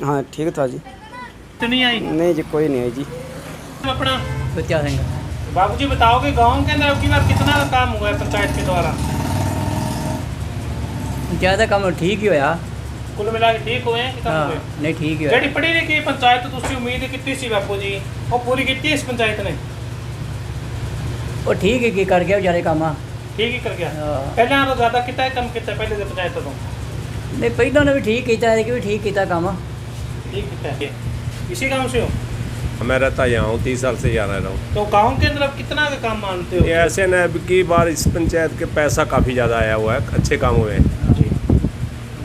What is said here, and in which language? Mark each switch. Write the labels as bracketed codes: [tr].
[hi] हाँ, ठीक था जी। तो नहीं आई? नहीं जी, कोई नहीं है जी। अपना बच्चा रहेंगे। बाबू जी बताओगे गाँव के अंदर अब की बार कितना का काम हुआ है पंचायत के द्वारा? ज़्यादा काम ठीक ही होया। कुल मिला के ठीक हुए हैं कि कम हुए? नहीं ठीक ही [pa] ਜਿਹੜੀ [hi] होया। [pa] ਪੜ੍ਹੀ ਲਿਖੀ ਪੰਚਾਇਤ ਤੋਂ ਤੁਸੀਂ ਉਮੀਦ ਕੀਤੀ ਸੀ ਬਾਪੂ ਜੀ, ਉਹ ਪੂਰੀ ਕੀਤੀ ਇਸ ਪੰਚਾਇਤ ਨੇ? [hi] वो ठीक है कि कर गया बेचारे काम। ठीक ही कर गया। हाँ। [pa] ਪਹਿਲਾਂ ਨਾਲੋਂ ਜ਼ਿਆਦਾ ਕੀਤਾ ਹੈ ਕਮ ਕੀਤਾ ਹੈ ਪਹਿਲੇ ਦੇ ਪੰਚਾਇਤ ਤੋਂ? [hi] नहीं पहले ने भी ठीक किया है कि भी ठीक किया काम। ठीक [pa] ਕੀਤਾ [hi] है। इसी गांव से हो? मैं रहता यहाँ हूँ, 30 साल से यहाँ रह रहा हूँ। तो गांव के अंदर अब कितना का काम मानते हो? ये ऐसे न अब की बार इस पंचायत के पैसा काफ़ी ज़्यादा आया हुआ है, अच्छे काम हुए हैं जी।